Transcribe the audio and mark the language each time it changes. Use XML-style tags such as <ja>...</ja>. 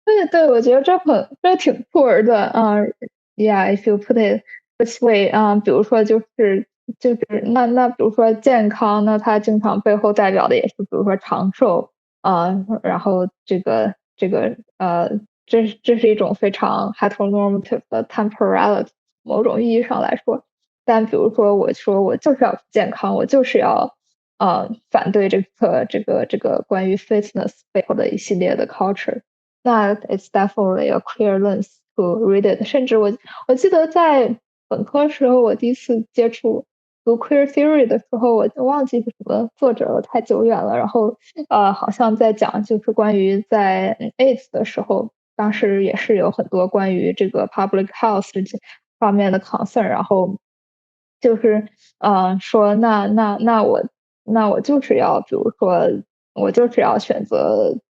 <zh>对，我觉得这挺酷儿的</zh> <en>Yeah, if you put it this way，</en> <zh>比如说就是那比如说健康，那它经常背后代表的也是比如说长寿然后这是一种非常 heteronormative 的 temporality， 某种意义上来说。但比如说我说我就是要健康，我就是要反对这个关于 fitness 背后的一系列的 culture。那</zh> <en>it's definitely a clear lens to read it。</en> <zh>甚至我记得在本科时候，我第一次接触读 queer theory 的时候，我就忘记是什么作者了，太久远了。然后好像在讲就是关于在 AIDS 的时候，当时也是有很多关于这个 public health 这方面的 concern， 然后就是说那我就是要，比如说我就是要选择</zh>